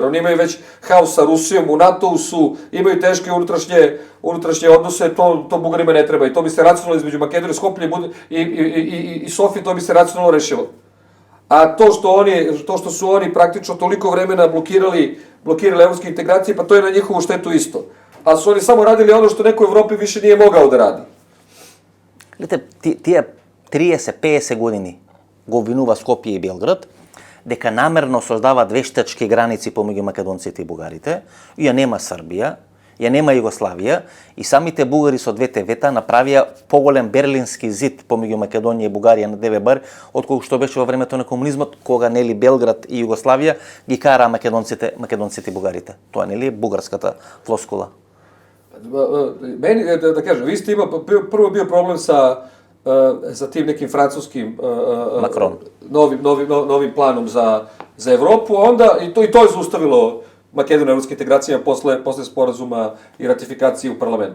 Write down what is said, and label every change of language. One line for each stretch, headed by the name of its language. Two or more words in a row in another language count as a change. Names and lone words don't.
Serbian: Oni imaju već haos sa Rusijom, u NATO-u su, imaju teške unutrašnje odnose, to Bugarima ne treba. I to bi se racionalno između Makedonije, Skoplje i Sofije, to bi se racionalno rešilo. A to što su oni praktično toliko vremena blokirali evropske integracije, pa to je na njihovu štetu isto. A su oni samo radili ono što neko u Evropi više nije mogao da radi.
Macedonian: Гледате, тие 30-50 години го обвинува Скопје и Белград дека намерно создаваат вештачки граници помеѓу македонците и бугарите, ја нема Србија, ја нема Југославија и самите бугари со двете вета направија поголем берлински зид помеѓу Македонија и Бугарија на ДВБ, отколку што беше во времето на комунизмот, кога нели Белград и Југославија ги караа македонците и бугарите. Тоа нели е бугарската флоскула.
Serbian: Meni, da kažem, vi ste prvo bio problem sa tim nekim francuskim novim planom za Evropu, a onda i to je zaustavilo Makedoniju evropske integracije posle sporazuma i ratifikacije u parlamentu.